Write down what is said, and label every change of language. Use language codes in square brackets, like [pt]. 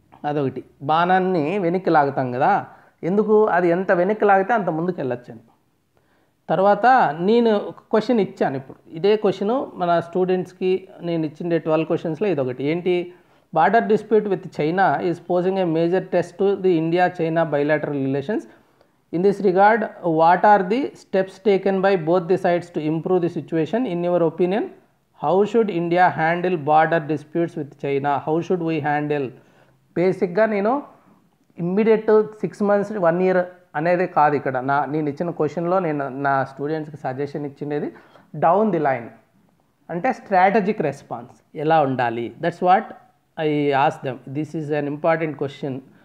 [te] అదొకటి. బాణాన్ని వెనక్కి లాగుతాం కదా, ఎందుకు అది ఎంత వెనక్కి లాగితే అంత ముందుకు వెళ్ళొచ్చని. తర్వాత నేను ఒక క్వశ్చన్ ఇచ్చాను, ఇప్పుడు ఇదే క్వశ్చను మన స్టూడెంట్స్కి నేను ఇచ్చిండే 12 క్వశ్చన్స్లో ఇదొకటి. [en] ఏంటి, border dispute with China is posing a major test to the India China bilateral relations. In this regard, what are the steps taken by both the sides to improve the situation? In your opinion, how should India handle border disputes with China? How should we handle? [te] బేసిక్గా నేను immediate 6 months 1 year అనేది కాదు ఇక్కడ నేను ఇచ్చిన క్వశ్చన్లో నేను నా స్టూడెంట్స్కి సజెషన్ ఇచ్చినది డౌన్ ది లైన్, అంటే స్ట్రాటజిక్ రెస్పాన్స్ ఎలా ఉండాలి. [en] That's what I ask them. This is an important question.